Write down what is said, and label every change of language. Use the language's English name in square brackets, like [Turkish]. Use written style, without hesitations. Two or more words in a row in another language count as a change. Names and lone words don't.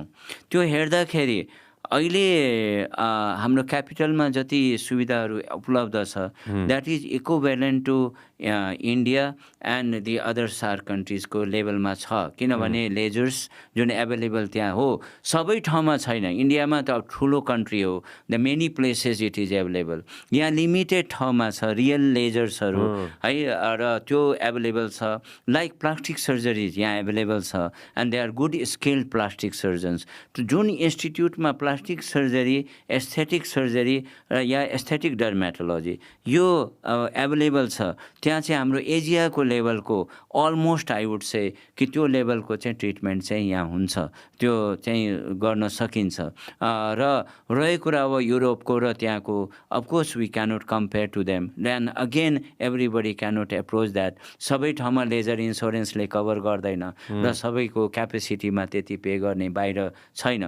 [Nepali] त्यो हेर्दाखेरि अहिले हाम्रो क्यापिटलमा जति सुविधाहरू उपलब्ध छ [English] that is equivalent to India and the other SAARC countries [Nepali] लेभलमा छ, किनभने लेजर्स जुन एभाइलेबल त्यहाँ हो सबै ठाउँमा छैन। इन्डियामा त ठुलो कन्ट्री हो, [English] the many places it is available. [Nepali] यहाँ लिमिटेड ठाउँमा छ [English] real lasers [Nepali] है, र त्यो एभाइलेबल छ। [English] like plastic surgeries [Nepali] यहाँ एभाइलेबल छ [English] and they are good skilled plastic surgeons. [Nepali] जुन इन्स्टिट्युटमा [English] plastic surgery, aesthetic surgery [Nepali] या [English] aesthetic dermatology [Nepali] यो एभाइलेबल छ, त्यहाँ चाहिँ हाम्रो एजियाको लेभलको [English] almost I would say [Nepali] कि त्यो लेभलको चाहिँ ट्रिटमेन्ट चाहिँ यहाँ हुन्छ, त्यो चाहिँ गर्न सकिन्छ। र रहेको कुरा अब युरोपको र त्यहाँको, [English] of course we cannot compare to them, then again everybody cannot approach that. [Nepali] सबै ठाउँमा [English] laser insurance [Nepali] कभर गर्दैन र सबैको क्यापेसिटीमा त्यति पे गर्ने बाहिर छैन।